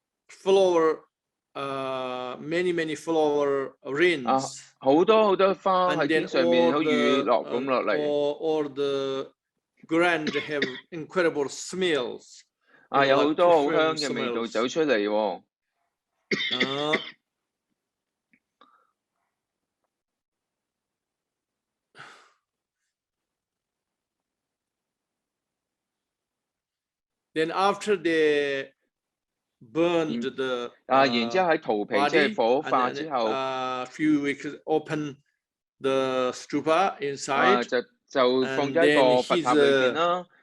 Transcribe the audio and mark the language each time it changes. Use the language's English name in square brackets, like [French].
[English] flower, many flower rains. [Cantonese] 好多好多花喺天上面，好似雨落咁落嚟。 [English] All the ground have incredible smells. [Cantonese] 有好多好香嘅味道走出嚟喎。 [English] Then after they burned the [Cantonese] 然之後喺荼毗即係火化之後 [English] ，few weeks open the stupa inside， [Cantonese] 就放咗一個佛塔裏邊啦。